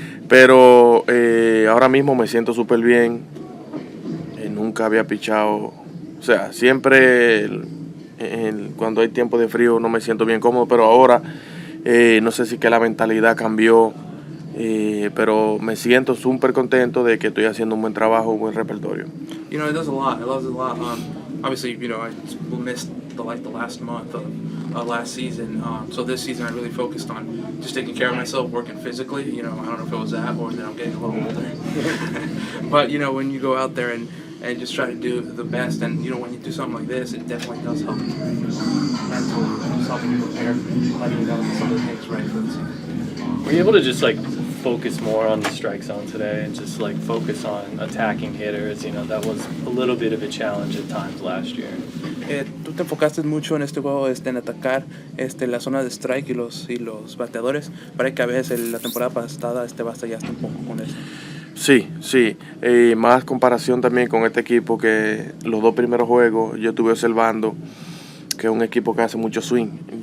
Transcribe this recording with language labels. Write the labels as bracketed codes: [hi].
[es] Pero ahora mismo me siento súper bien, nunca había pichado, o sea, siempre cuando hay tiempo de frío no me siento bien cómodo, pero ahora no sé si que la mentalidad cambió. Pero me siento súper contento de que estoy haciendo un buen trabajo, un buen repertorio. [en] It does a lot. It does a lot. Obviously, I missed the last month of last season. So this season I really focused on just taking care of myself, working physically. I don't know if it was that or that I'm getting a little older. But, when you go out there and just try to do the best, and, when you do something like this, it definitely does help you mentally, just helping you prepare, letting you know some of the things right for the season. Were you able to just focus more on the strike zone today and just focus on attacking hitters? That was a little bit of a challenge at times last year. [es] Tú te enfocaste mucho en este juego en atacar la zona de strike y los bateadores. Para que a veces la temporada pasada batallaste un poco con eso. Sí. Más comparación también con este equipo, que los dos primeros juegos yo estuve observando que es un equipo que hace mucho swing.